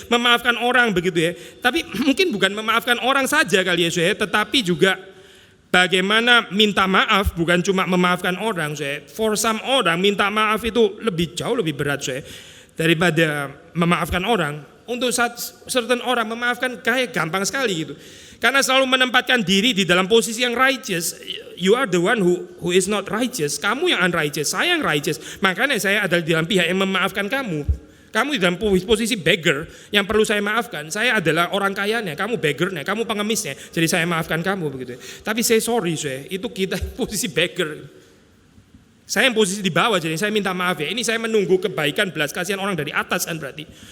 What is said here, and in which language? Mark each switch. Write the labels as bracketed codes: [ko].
[id] Memaafkan orang begitu ya. Tapi mungkin bukan memaafkan orang saja kali ya saya, tetapi juga bagaimana minta maaf, bukan cuma memaafkan orang, saya. [en] For some [id] orang minta maaf itu jauh lebih berat, saya, daripada memaafkan orang. Untuk certain orang memaafkan kayak gampang sekali gitu. Karena selalu menempatkan diri di dalam posisi yang righteous. [en] You are the one who is not righteous. [id] Kamu yang unrighteous, saya yang righteous. Makanya saya adalah di dalam pihak yang memaafkan kamu. Kamu di dalam posisi beggar yang perlu saya maafkan. Saya adalah orang kayanya, kamu beggarnya, kamu pengemisnya. Jadi saya maafkan kamu begitu. Tapi saya sorry, saya itu kita posisi beggar. Saya yang posisi di bawah, jadi saya minta maaf ya. Ini saya menunggu kebaikan belas kasihan orang dari atas kan berarti.